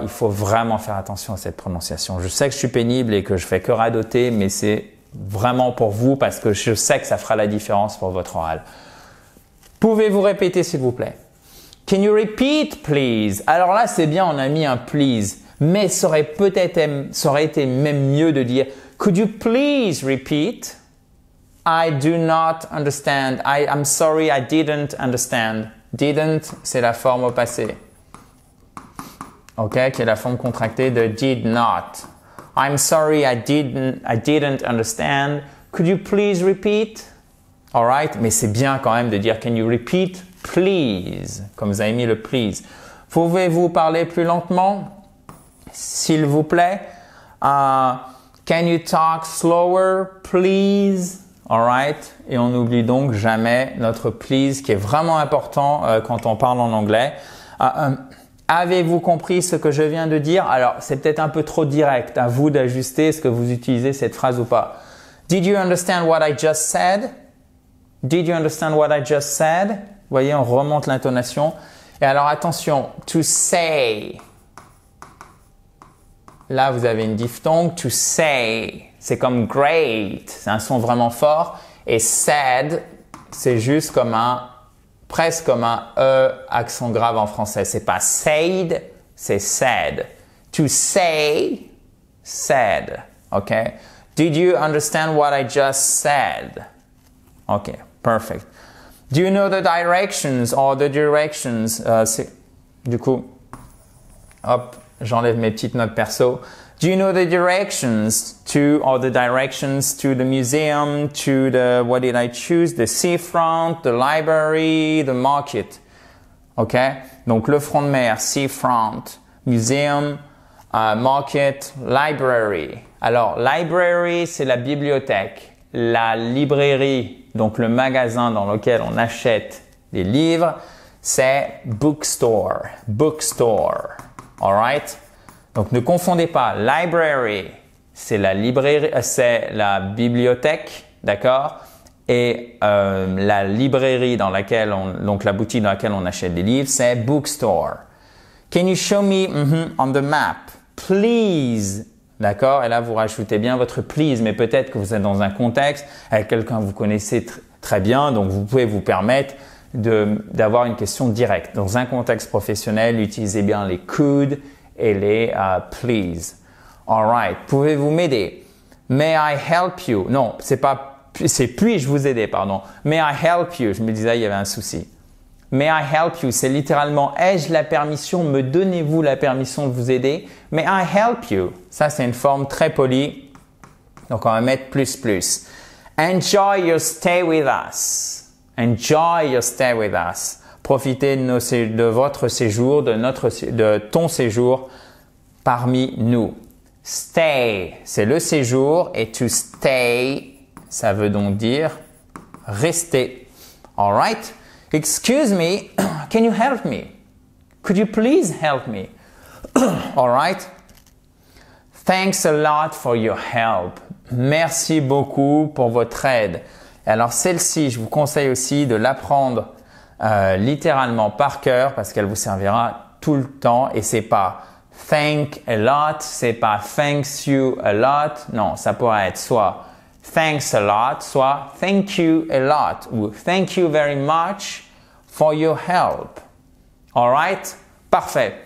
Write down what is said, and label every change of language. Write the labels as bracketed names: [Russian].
[French] Il faut vraiment faire attention à cette prononciation. Je sais que je suis pénible et que je fais que radoter, mais c'est vraiment pour vous parce que je sais que ça fera la différence pour votre oral. Pouvez-vous répéter, s'il vous plaît? [English] Can you repeat, please? [French] Alors là, c'est bien, on a mis un please, mais ça aurait été même mieux de dire [English] could you please repeat? I do not understand. I'm sorry, I didn't understand. [French] Didn't, c'est la forme au passé. OK, qui est la forme contractée de did not. [English] I'm sorry, I didn't understand. Could you please repeat? [French] Alright, mais c'est bien quand même de dire [English] can you repeat please, [French] comme vous avez mis le please. Pouvez-vous parler plus lentement, s'il vous plaît? [English] Can you talk slower, please? Alright? [French] Et on n'oublie donc jamais notre please qui est vraiment important quand on parle en anglais. Avez-vous compris ce que je viens de dire? Alors, c'est peut-être un peu trop direct. À vous d'ajuster. Est-ce que vous utilisez cette phrase ou pas? [English] Did you understand what I just said? Did you understand what I just said? [French] Vous voyez, on remonte l'intonation. Et alors, attention. [English] To say. [French] Là, vous avez une diphtongue. [English] To say. [French] C'est comme great, c'est un son vraiment fort. Et sad, c'est juste comme presque comme un E accent grave en français. C'est pas said, c'est sad. To say, sad. OK? [English] Did you understand what I just said? OK, perfect. Do you know the directions or the directions? [French] Du coup, hop, j'enlève mes petites notes perso. [English] Do you know the directions to the museum, to the, what did I choose? The seafront, the library, the market. [French] OK? Donc, le front de mer, seafront, museum, market, library. Alors, library, c'est la bibliothèque. La librairie, donc le magasin dans lequel on achète des livres, c'est bookstore. Bookstore. All right? Donc, ne confondez pas. Library, c'est la librairie, c'est la bibliothèque, d'accord? Et la librairie dans laquelle donc la boutique dans laquelle on achète des livres, c'est bookstore. [English] Can you show me on the map, please? [French] D'accord? Et là, vous rajoutez bien votre please, mais peut-être que vous êtes dans un contexte avec quelqu'un que vous connaissez très bien, donc vous pouvez vous permettre d'avoir une question directe. Dans un contexte professionnel, utilisez bien les could et les please. Alright. Pouvez-vous m'aider? [English] May I help you? [French] Non, c'est puis-je vous aider, pardon. [English] May I help you? [French] Je me disais, il y avait un souci. [English] May I help you? [French] C'est littéralement, ai-je la permission? Me donnez-vous la permission de vous aider? [English] May I help you? [French] Ça, c'est une forme très polie. Donc, on va mettre plus. [English] Enjoy your stay with us. Enjoy your stay with us. [French] Profitez de votre séjour, de ton séjour parmi nous. Stay, c'est le séjour et to stay, ça veut donc dire rester. [English] All right? Excuse me, can you help me? Could you please help me? All right? Thanks a lot for your help. [French] Merci beaucoup pour votre aide. Alors celle-ci, je vous conseille aussi de l'apprendre littéralement par cœur parce qu'elle vous servira tout le temps et c'est pas thank a lot, c'est pas thanks you a lot. Non, ça pourrait être soit thanks a lot, soit thank you a lot ou [English] thank you very much for your help. [French] Alright? Parfait.